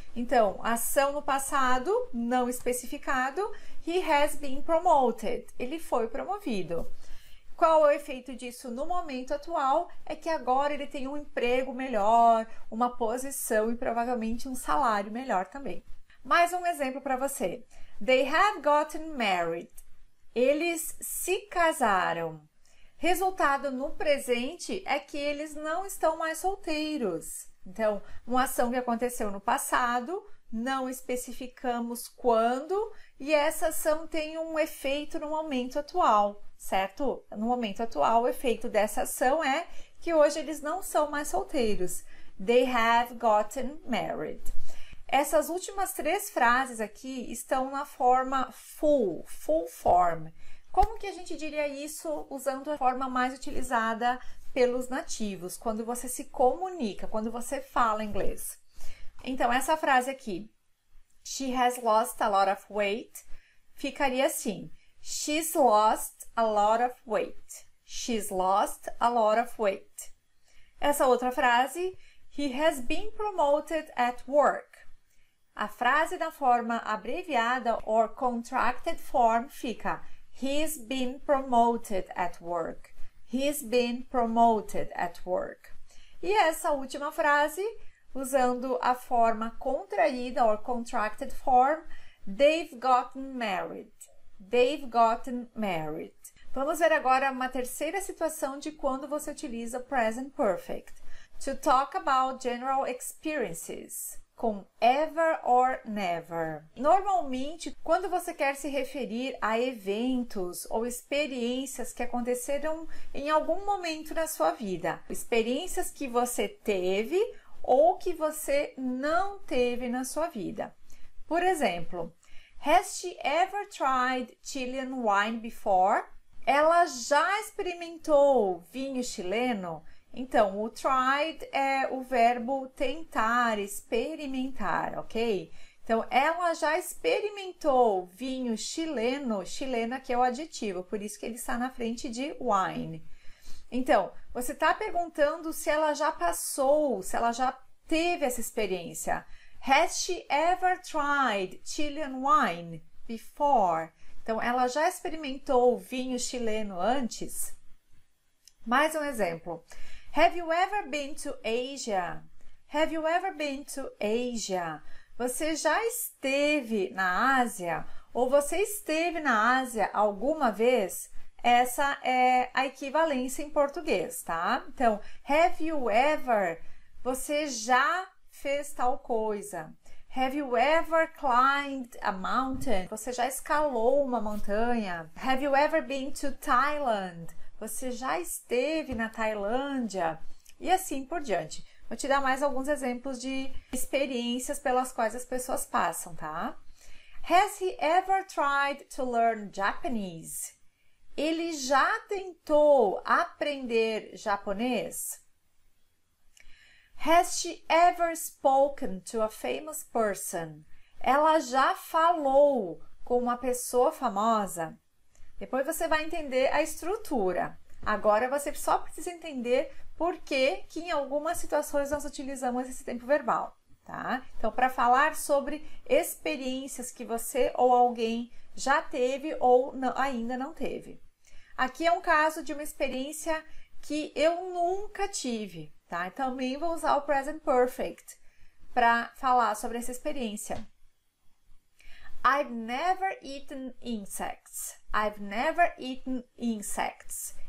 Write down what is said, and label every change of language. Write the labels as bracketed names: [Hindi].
[Portuguese] Então, ação no passado, não especificado, [English] he has been promoted. [Portuguese] Ele foi promovido. Qual é o efeito disso no momento atual? É que agora ele tem um emprego melhor, uma posição e provavelmente um salário melhor também. Mais um exemplo para você. [English] They have gotten married. [Portuguese] Eles se casaram. Resultado no presente é que eles não estão mais solteiros. Então, uma ação que aconteceu no passado, não especificamos quando, e essa ação tem um efeito no momento atual, certo? No momento atual, o efeito dessa ação é que hoje eles não são mais solteiros. [English] They have gotten married. [Portuguese] Essas últimas três frases aqui estão na forma full form. Como que a gente diria isso usando a forma mais utilizada pelos nativos, quando você se comunica, quando você fala inglês? Então, essa frase aqui, [English] she has lost a lot of weight, [Portuguese] ficaria assim, [English] she's lost a lot of weight. She's lost a lot of weight. [Portuguese] Essa outra frase, [English] he has been promoted at work. [Portuguese] A frase da forma abreviada [English] or contracted form [Portuguese] fica [English] he's been promoted at work. He's been promoted at work. [Portuguese] E essa última frase, usando a forma contraída [English] or contracted form, they've gotten married. They've gotten married. [Portuguese] Vamos ver agora uma terceira situação de quando você utiliza present perfect. [English] To talk about general experiences. [Portuguese] Com [English] ever or never. [Portuguese] Normalmente, quando você quer se referir a eventos ou experiências que aconteceram em algum momento na sua vida, experiências que você teve ou que você não teve na sua vida. Por exemplo, [English] has she ever tried Chilean wine before? [Portuguese] Ela já experimentou vinho chileno? Então, o tried é o verbo tentar, experimentar, ok? Então, ela já experimentou vinho chileno, chileno aqui é o adjetivo, por isso que ele está na frente de wine. Então, você está perguntando se ela já passou, se ela já teve essa experiência. [English] Has she ever tried Chilean wine before? [Portuguese] Então, ela já experimentou vinho chileno antes? Mais um exemplo. [English] Have you ever been to Asia? Have you ever been to Asia? [Portuguese] Você já esteve na Ásia? Ou você esteve na Ásia alguma vez? Essa é a equivalência em português, tá? Então, [English] have you ever? [Portuguese] Você já fez tal coisa. [English] Have you ever climbed a mountain? [Portuguese] Você já escalou uma montanha. [English] Have you ever been to Thailand? [Portuguese] Você já esteve na Tailândia? E assim por diante. Vou te dar mais alguns exemplos de experiências pelas quais as pessoas passam, tá? [English] Has he ever tried to learn Japanese? [Portuguese] Ele já tentou aprender japonês? [English] Has she ever spoken to a famous person? [Portuguese] Ela já falou com uma pessoa famosa? Depois você vai entender a estrutura. Agora você só precisa entender por que em algumas situações nós utilizamos esse tempo verbal, tá? Então, para falar sobre experiências que você ou alguém já teve ou não, ainda não teve. Aqui é um caso de uma experiência que eu nunca tive, tá? Também vou usar o present perfect para falar sobre essa experiência. [English] I've never eaten insects. I've never eaten insects.